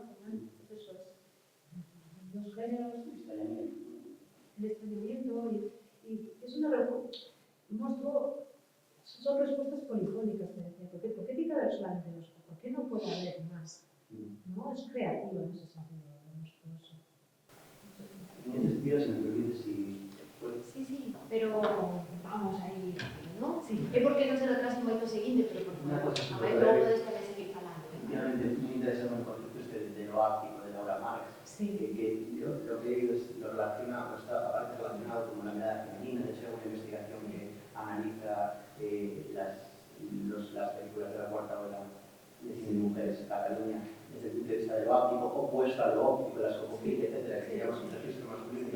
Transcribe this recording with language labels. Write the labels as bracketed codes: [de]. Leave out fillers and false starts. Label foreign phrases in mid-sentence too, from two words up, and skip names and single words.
[es] Al final, pues eso es dos géneros, el extrañamiento y es un monstruo, son respuestas polifónicas, te decía. ¿Por qué tiene que haber solamente dos? ¿Por qué no puede haber más? ¿No? Es creativo en ese sentido, monstruoso. En ese sentido, si me permites, Sí, pero vamos aí, ¿no? Sí. [gl] É porque non se retrasa moito o seguinte, pero por [es] Una [gl] favor, [es] cosa a súper [gl] máis logo [es] breve. [gl] podes tamén seguir falando. [es] Efectivamente, me interesa el concepto de lo áptico, de Laura Marx, Sí. que yo lo que digo es lo relacionado, aparte relacionado con la mirada femenina. De hecho, hay una investigación que analiza las películas de la cuarta ola de cine de mujeres en Cataluña desde el punto de vista de lo áptico, opuesto a lo óptico, la escopofilia, etcétera, que llamamos un registro masculino.